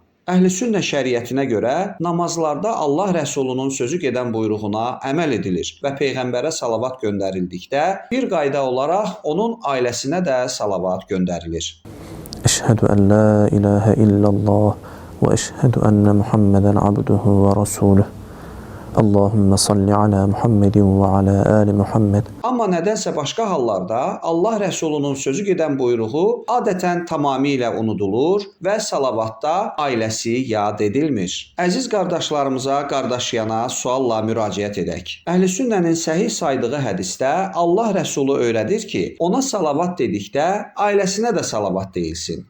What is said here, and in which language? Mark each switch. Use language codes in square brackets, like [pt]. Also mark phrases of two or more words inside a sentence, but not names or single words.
[az] Əhlüsünnə şəriətinə görə namazlarda Allah Rəsulunun sözü gedən buyruğuna əməl edilir və peyğəmbərə salavat göndərildikdə bir qayda olaraq onun ailəsinə də salavat göndərilir. [ar] أشهد أن لا إله إلا الله وأشهد أن محمدا عبده ورسوله. اللهم صل على محمد وعلى آل محمد. [az] Amma nədənsə başqa hallarda Allah Rəsulunun sözü gedən buyruğu adətən tamamilə unudulur və salavatda ailəsi yad edilmir. Əziz qardaşlarımıza, qardaşyana sualla müraciət edək. Əhlüsünnənin səhih saydığı hədisdə Allah Rəsulu öyrədir ki, ona salavat dedikdə ailəsinə də salavat deyilsin.